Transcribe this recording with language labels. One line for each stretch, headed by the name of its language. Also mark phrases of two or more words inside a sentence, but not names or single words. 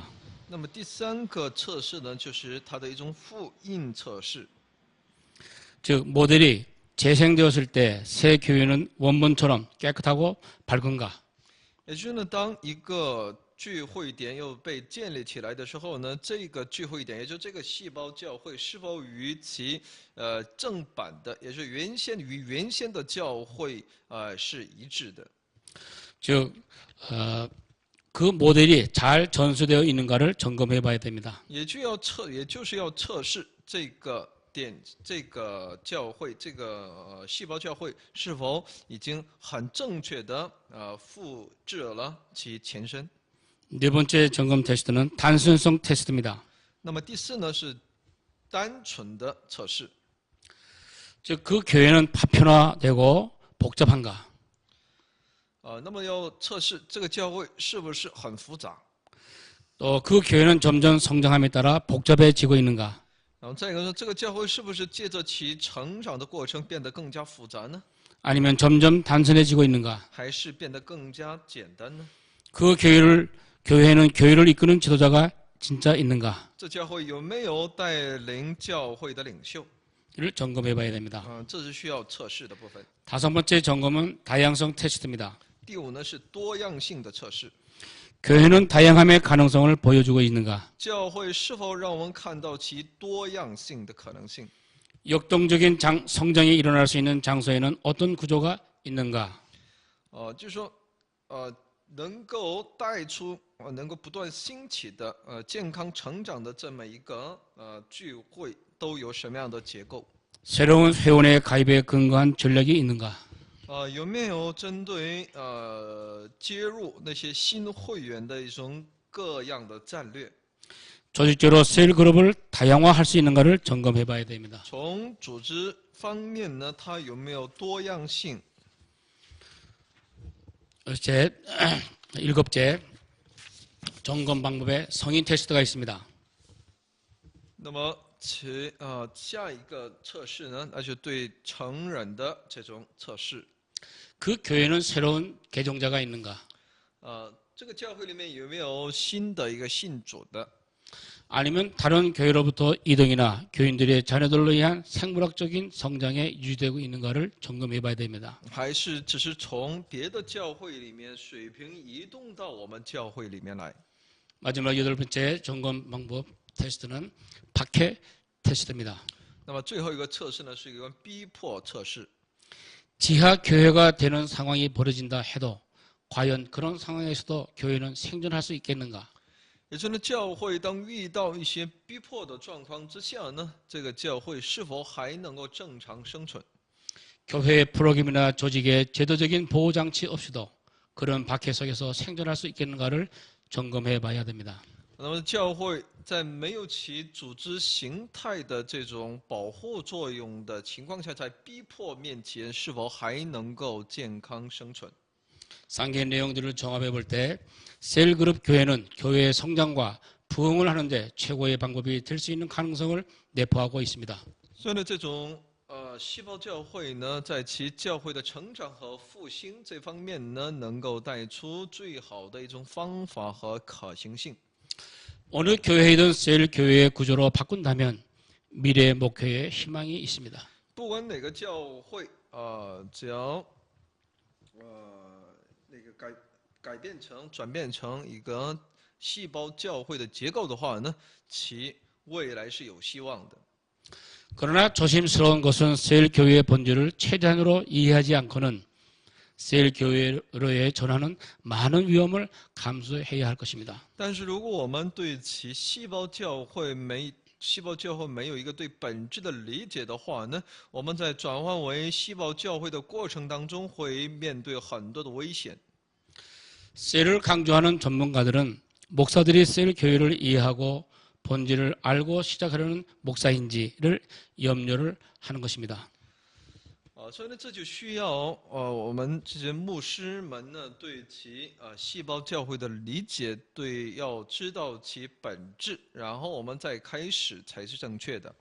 Chinese: 那么第三个测试呢，就是它的一种复印测试。
Korean: 즉 모델이 재생되었을 때 새 교회는 원본처럼 깨끗하고 밝은가?
Chinese: 也就是呢，当一个聚会点又被建立起来的时候呢，这个聚会点，也就是这个细胞教会，是否与其正版的，也就是原先的教会是一致的？
Korean: 즉 그 모델이 잘 전수되어 있는가를 점검해 봐야 됩니다.
Chinese: 也就是要测试这个教会，这个细胞教会是否已经很正确的复制了其前身。
Korean: 네 번째 점검 테스트는 단순성 테스트입니다.
Chinese: 那么第四呢是单纯的测试，
Korean: 즉 그 교회는 파편화되고 복잡한가?
Chinese: 那么要测试这个教会是不是很复杂？
Korean: 또 그 교회는 점점 성장함에 따라 복잡해지고 있는가?
Chinese: 然后再一个说，这个教会是不是借着其成长的过程变得更加复杂呢？
Korean: 아니면 점점 단순해지고 있는가?
Chinese: 还是变得更加简单呢？
Korean: 그 교회는 교회를 이끄는 지도자가 진짜 있는가?
Chinese: 这教会有没有带领教会的领袖？
Korean: 를 점검해 봐야 됩니다.
Chinese: 这是需要测试的部分。
Korean: 다섯 번째 점검은 다양성 테스트입니다.
Chinese: 第五呢是多样性的测试，
Korean: 교회는 다양함의 가능성을 보여주고 있는가?
Chinese: 教会是否让我们看到其多样性的可能性？
Korean: 역동적인 성장이 일어날 수 있는 장소에는 어떤 구조가 있는가?
Chinese: 就是说，能够带出能够不断兴起的健康成长的这么一个聚会，都有什么样的结构？
Korean: 새로운 회원의 가입에 근거한 전략이 있는가?
Chinese: 有没有针对接入那些新会员的一种各样的战略？
Korean: 조직적으로 셀 그룹을 다양화할 수 있는가를 점검해 봐야 됩니다.
Chinese: 从组织方面呢，它有没有多样性？
Korean: 일곱째 점검 방법에 성인 테스트가 있습니다.
Chinese: 那么下一个测试呢，那就对成人的这种测试。
Korean: 그 교회는 새로운 개종자가 있는가?
Chinese: 这个教会里面有没有新的一个信主的？
Korean: 아니면 다른 교회로부터 이동이나 교인들의 자녀들로 인한 생물학적인 성장에 유지되고 있는가를 점검해 봐야 됩니다.
Chinese: 还是只是从别的教会里面水平移动到我们教会里面来？
Korean: 마지막 8번째 점검 방법 테스트는 박해 테스트입니다.
Chinese: 那么最后一个测试呢，是一个逼迫测试。
Korean: 지하 교회가 되는 상황이 벌어진다 해도 과연 그런 상황에서도 교회는 생존할 수 있겠는가?
Chinese: 也就是呢，教会当遇到一些逼迫的状况之下呢，这个教会是否还能够正常生存？
Korean: 교회의 프로그램이나 조직의 제도적인 보호 장치 없이도 그런 박해 속에서 생존할 수 있겠는가를 점검해 봐야 됩니다.
Chinese: 那么教会在没有其组织形态的这种保护作用的情况下，在逼迫面前是否还能够健康生存？
Korean: 상계 내용들을 종합해 볼 때 셀그룹 교회는 교회의 성장과 부흥을 하는데 최고의 방법이 될 수 있는 가능성을 내포하고 있습니다.
Chinese: 所以呢，这种细胞教会呢，在其教会的成长和复兴这方面呢，能够带出最好的一种方法和可行性。
Korean: 어느 교회이든 셀 교회의 구조로 바꾼다면 미래 목표에 희망이 있습니다.
Chinese: 不管哪个教会只要那个转变成一个细胞教会的结构的话呢，其未来是有希望的。
Korean: 그러나 조심스러운 것은 셀 교회의 본질을 최대한으로 이해하지 않고는 셀 교회로의 전환은 많은 위험을 감수해야 할 것입니다.
Chinese: 但是如果我们对其细胞教会没有一个对本质的理解的话呢，我们在转换为细胞教会的过程当中会面对很多的危险。
Korean: 셀을 강조하는 전문가들은 목사들이 셀 교회를 이해하고 본질을 알고 시작하려는 목사인지를 염려를 하는 것입니다.
Chinese: 所以呢，这就需要我们这些牧师们呢，对其细胞教会的理解，要知道其本质，然后我们再开始才是正确的。